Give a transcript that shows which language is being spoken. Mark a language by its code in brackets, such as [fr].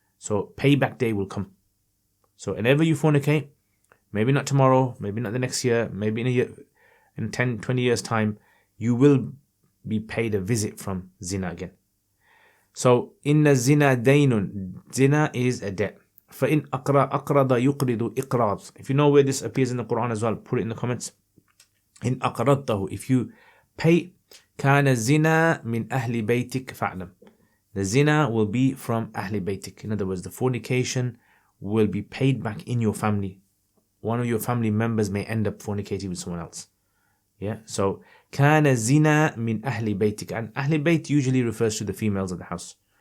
[en] So payback day will come. So whenever you fornicate, maybe not tomorrow, maybe not the next year, maybe in a year, in 10, 20 years time, you will be paid a visit from zina again. So, [ar] inna zina daynun, [en] zina is a debt. [ar] فَإِنْ أَقْرَضَ يُقْرِضُ إِقْرَاض. [en] If you know where this appears in the Quran as well, put it in the comments. [ar] إِنْ أَقْرَضْتَهُ, [en] if you pay, [ar] كَانَ الزِّنَا مِنْ أَهْلِ بَيْتِكَ فَعْلَمْ. [en] The zina will be from أهل بيتك. In other words, the fornication will be paid back in your family. One of your family members may end up fornicating with someone else. Yeah, so [ar] كان الزنا من أهل بيتك, [en] and أهل بيت usually refers to the females of the house.